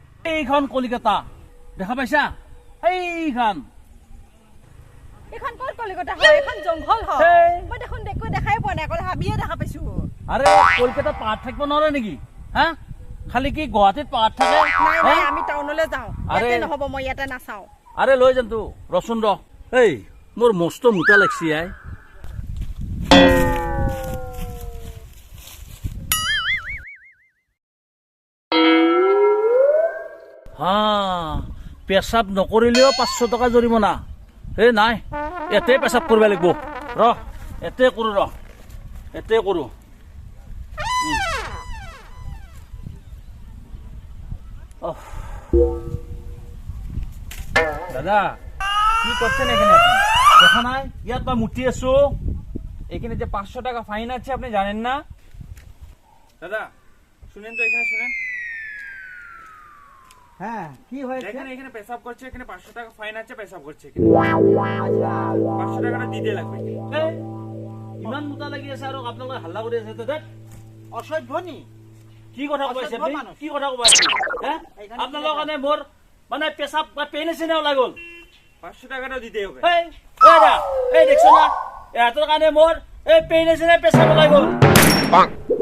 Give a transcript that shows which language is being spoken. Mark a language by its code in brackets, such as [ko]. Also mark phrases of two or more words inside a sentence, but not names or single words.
[as] এইখন কলিকতা দেখা পাইছা এইখন এখন ক'ত কলিকতা হয় এখন জংঘল হয় মই দেখোন দেখাই পোৱা নাই অকল হাবিয়ে দেখা পাইছো আরে কলকাতা পাহাড় থাকব নরে নাকি হ্যাঁ খালি কি গুৱাহাটীত পাহাড় থাকে নাই আমি টাউনলৈ যাও ইয়াতে নহব মই ইয়াতে নাচাও আরে লৈ যাম তো ৰচোন ৰ এই মোর মস্ত মুতা লাগছি আই পেশাব নকৰিলেও 500 টকা জৰিমনা হে নাই এতে পেশাব কৰিব লাগিব ৰ এতে কৰো ৰ এতে কৰো [bn] দাদা কি করছেন এখানে আপনি দেখা নাই [as] ইয়াত বা মুটি আছো [bn] এখানে যে 500 টাকা ফাইন আছে আপনি জানেন না দাদা শুনেন তো এখানে শুনেন হ্যাঁ কি হয়েছে দেখেন এখানে পেশাব করছে এখানে 500 টাকা ফাইন আছে পেশাব করছে এখানে আচ্ছা 500 টাকাটা দিতে লাগবে [as] ইমান মুতা লাগি আছে আৰু আপোনালোকে হাল্লা কৰি আছে তো দেখ অসভ্য নি [bn] কি কথা কইছে আপনি কি কথা কইছে হ্যাঁ [as] আপোনালোকৰ কাৰণে মোৰ মানে পেশাব বা পেনিছিনে ওলাই গল [bn] 500 টাকাটা দিতে হবে [as] এই এই দেখছ না এতৰ কাৰণে মোৰ এই পেনিছিনে পেশাব ওলাই গল